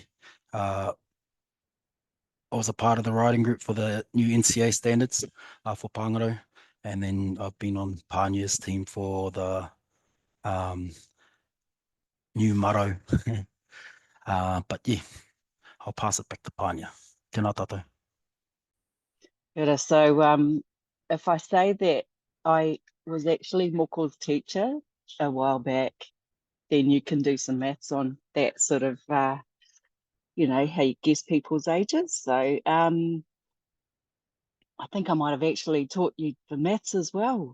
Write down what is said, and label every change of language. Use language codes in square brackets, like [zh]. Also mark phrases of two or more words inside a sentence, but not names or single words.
[en] I was a part of the writing group for the new NCEA standards for Pāngarau. And then I've been on Pania's team for the new Maro. But yeah, I'll pass it back to Pania. [mi] Tēnā tātou. [en] So if I say that I was actually Moko's teacher a while back, then you can do some maths on that sort of, you know, how you guess people's ages. So I think I might have actually taught you the maths as well.